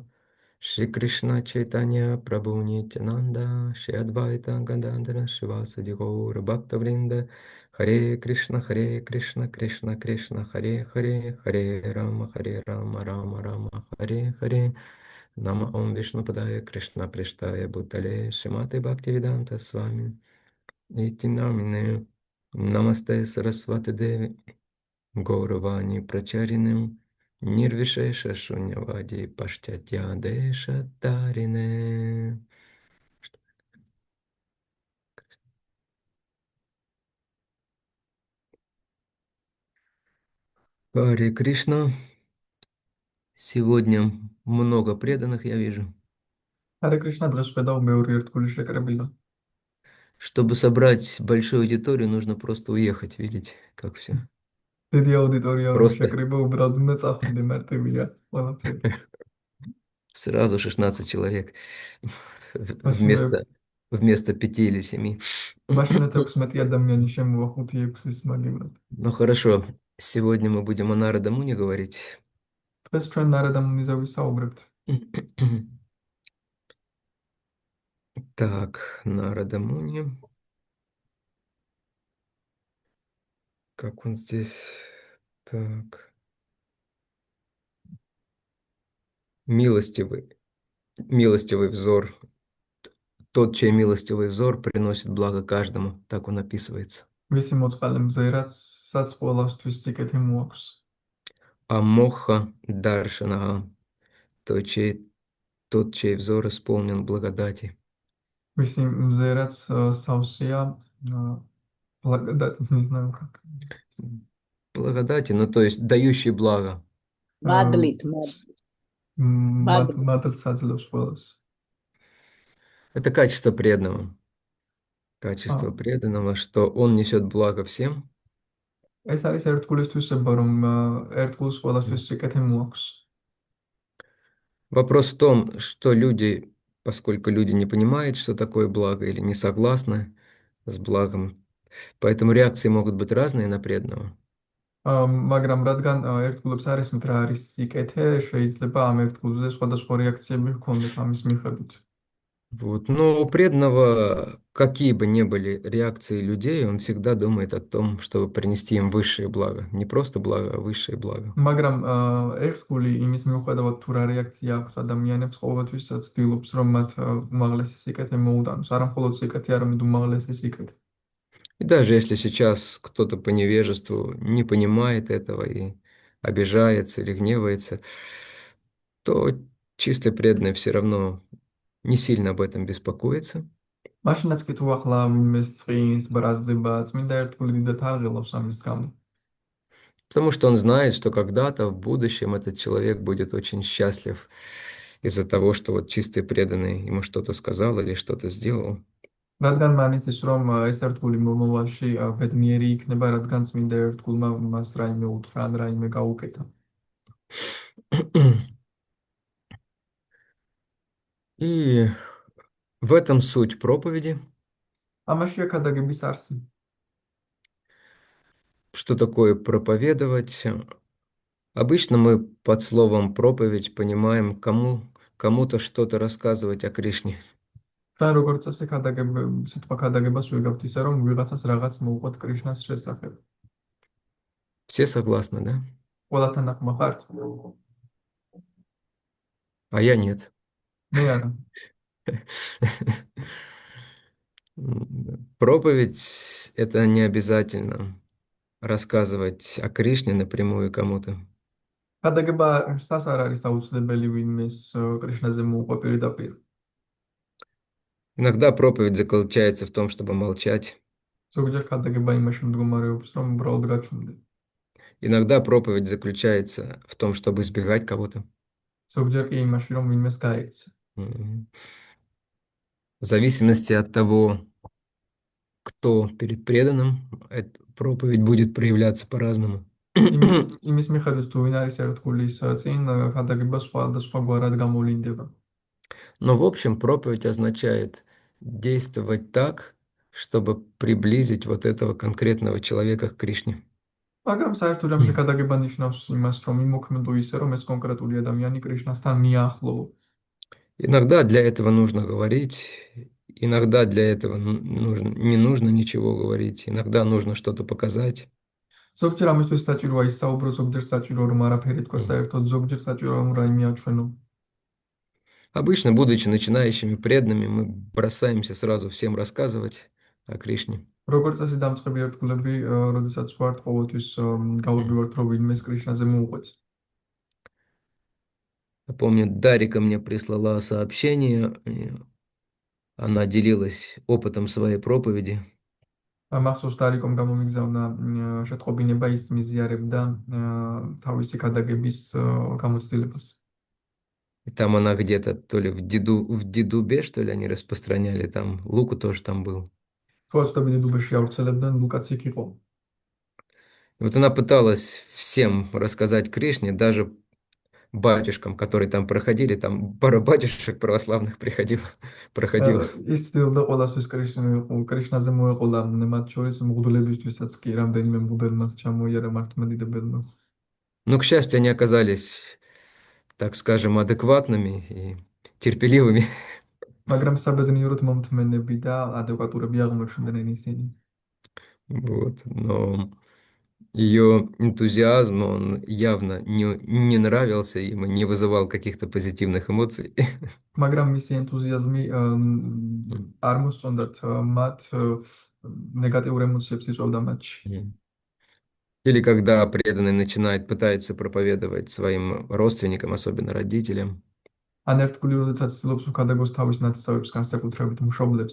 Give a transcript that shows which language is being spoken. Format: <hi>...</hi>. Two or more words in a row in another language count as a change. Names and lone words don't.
<sa>Шри Кришна Чайтанья Прабху Нитянанда Шри Адвайта Гададхара Шивасади Гаура Бхактавринда हरे कृष्ण कृष्ण कृष्ण हरे हरे हरे राम राम हरे हरे नम ॐ विष्णु पादाय कृष्ण प्रेष्ठाय भूतले श्रीमते भक्तिवेदान्त स्वामिन् इति नामिने नमस्ते सारस्वते देवे गौरवाणी प्रचारिणे निर्विशेष शून्यवादि पाश्चात्य देश तारिणे.</sa> <ru>Харе Кришна. Сегодня много преданных я вижу. Харе Кришна,</ru> <ka>დღეს ვხედავ მეორე ერთგული შეკრებილა.</ka> <ru>Чтобы собрать большую аудиторию, нужно просто уехать, видите, как все.</ru> <ka>დიდი აუდიტორია რომ</ka> <ru>Просто</ru> <ka>შეკრიბა, უბრალოდ უნდა წახვიდე, მარტივია ყველაფერი.</ka> <ru>сразу 16 человек</ru> <ka>მაშინვე</ka> <ru>вместо 5 или 7.</ru> <ka>მაშინვე 16 ადამიანი შემოვა 5-6-ის მაგივრად.</ka> <ru>Ну хорошо, сегодня мы будем о Нарада Муни говорить.</ru> <ka>დღეს ჩვენ ნარადა მუნიზე ვისაუბრებთ.</ka> <ru>Так, Нарада Муни. Как он здесь? Так. Милостивый. Милостивый взор. Тот, чей милостивый взор приносит благо каждому. Так он описывается.</ru> <ka>ვისი მოწყალე მზერაც საც ყველასთვის სიკეთე მოაქვს.</ka> <sa>अमोघ दर्शन.</sa> <ru>Тот, чей взор исполнен благодати.</ru> <ka>ვისი მზერაც სავსეა</ka> <ru>благодать, не знаю как. Благодати, ну то есть дающий благо.</ru> <ka>Мадлит, მადლს აძლევს ყველას.</ka> <ru>Это качество преданного. Качество преданного, что он несет благо всем.</ru> <ka>ეს არის ერთგულისთვისება, რომ ერთგულს ყველასთვის სიკეთე მოაქვს.</ka> <ru>Вопрос в том, что люди, поскольку люди не понимают, что такое благо, или не согласны с благом, поэтому реакции могут быть разные на преданного.</ru> <ka>მაგრამ რადგან ერთგულებს არ ესმით რა არის სიკეთე, შეიძლება ამ ერთგულზე სხვადასხვა რეაქციები ჰქონდეთ ამის მიხედვით.</ka> <ru>Вот. Но у преданного, какие бы ни были реакции людей, он всегда думает о том, чтобы принести им высшее благо. Не просто благо, а высшее благо.</ru> <ka>მაგრამ ერთგული იმის მიუხედავად თუ რა რეაქცია აქვს ადამიანებს, ყოველთვის ცდილობს რომ მათ უმაღლესი სიკეთე მოუტანოს. არა მხოლოდ სიკეთე, არამედ უმაღლესი სიკეთე.</ka> <ru>И даже если сейчас кто-то по невежеству не понимает этого и обижается или гневается, то чистый преданный все равно не сильно об этом беспокоится,</ru> <ka>მაშინაც კი თუ ახლა ვინმეს წყინს, ბრაზდება, წმინდა ერთგული დიდად აღელავს ამის გამო.</ka> <ru>потому что он знает, что когда-то в будущем этот человек будет очень счастлив из-за того, что вот чистый преданный ему что-то сказал или что-то сделал.</ru> <ka>რადგან მან იცის, რომ ეს ერთგული მომავალში ბედნიერი იქნება, რადგან წმინდა ერთგულმა მას რაიმე უთხრა ან რაიმე გაუკეთა.</ka> <ru>И в этом суть проповеди.</ru> <ka>ამაშია ქადაგების არსი.</ka> <ru>Что такое проповедовать? Обычно мы под словом проповедь понимаем кому-то что-то рассказывать о Кришне.</ru> <ka>ჩვენ როგორც წესი სიტყვა ქადაგებას ვიგავთ ისე, რომ ვიღაცას რაღაც მოუყვეთ კრიშნას შესახებ.</ka> <ru>Все согласны, да?</ru> <ka>ყველათან ახმახართ?</ka> <ru>А я нет.</ru> <ka>მე არა.</ka> <ru>Проповедь– это не обязательно рассказывать о Кришне напрямую кому-то.</ru> <ka>ქადაგება სას არ არის აუცილებელი ვინმეს კრიშნაზე მოუყვე პირდაპირ.</ka> <ru>Иногда проповедь заключается в том, чтобы молчать.</ru> <ka>ზოგჯერ ქადაგება იმაში მდგომარეობს, რომ უბრალოდ გაჩვენდე.</ka> <ru>Иногда проповедь заключается в том, чтобы избегать кого-то.</ru> <ka>ზოგჯერ კი იმაში, რომ ვინმეს გაექცე. Мгм.</ka> <ru>В зависимости от того, кто перед преданным, эта проповедь будет проявляться по-разному.</ru> <ka>იმის მიხედვით თუ ვინ არის ერთგულის წინ, ქადაგება სხვადასხვაგვარად გამოვლინდება.</ka> <ru>Но в общем проповедь означает действовать так, чтобы приблизить вот этого конкретного человека к Кришне.</ru> <ka>მაგრამ საერთოდ ამჟე ქადაგება ნიშნავს იმას, რომ იმოქმედო ისე, რომ ეს კონკრეტული ადამიანი კრიშნასთან მიახლო.</ka> <ru>Иногда для этого нужно говорить, иногда для этого не нужно ничего говорить, иногда нужно что-то показать.</ru> <ka>ზოგჯერ ამისთვის საჭიროა ისაუბრო, ზოგჯერ საჭიროა რომ არაფერი თქვა Мгм. საერთოდ, ზოგჯერ საჭიროა რომ რაიმე აჩვენო.</ka> <ru>Обычно, будучи начинающими преданными, мы бросаемся сразу всем рассказывать о Кришне.</ru> <ka>როგორც წესი დამწყები ერთგულები, როდესაც ვართ ყოველთვის გავაბივართ, რომ ვინმეს კრიშნაზე მოუყვეთ.</ka> <ru>Я помню, Дарика мне прислала сообщение, и она делилась опытом своей проповеди.</ru> <ka>მახსოვს დარიკომ გამომიგზავნა შეტყობინება, ის მიზიარებდა თავისი ქადაგების გამოცდილებას.</ka> <ru>И там она где-то то ли в Дедубе, что ли, они распространяли, там Луку тоже там был.</ru> <ka>თუ აცდები დუბეში ავრცელებდნენ, ლუკაც იქ იყო.</ka> <ru>И вот она пыталась всем рассказать Кришне, даже батюшкам, которые там проходили, там пара батюшек православных проходила.</ru> <ka>ის ცდილობდა ყველასთვის კრიშნაზე მოეყოლა, მათ შორის მღვდლებისთვისაც კი რამდენიმე მღვდელმაც ჩამოიარა მართლმადიდებელმა.</ka> <ru>Но, к счастью, они оказались, так скажем, адекватными и терпеливыми.</ru> <ka>მაგრამ საბედნიეროდ მომთმენები და ადეკვატურები აღმოჩნდნენ ისინი.</ka> <ru>Вот. Но ее энтузиазм, он явно не нравился им и не вызывал каких-то позитивных эмоций.</ru> <ka>მაგრამ მისი ენთუზიაზმი არ მოსწონდათ მათ ნეგატიურ ემოციებს იწვევდა მათში.</ka> <ru>Или когда преданный начинает, пытается проповедовать своим родственникам, особенно родителям.</ru> <ka>ან ერთგული როდესაც ცდილობს უკადაგოს თავის ნათესავებს, განსაკუთრებით მშობლებს.</ka>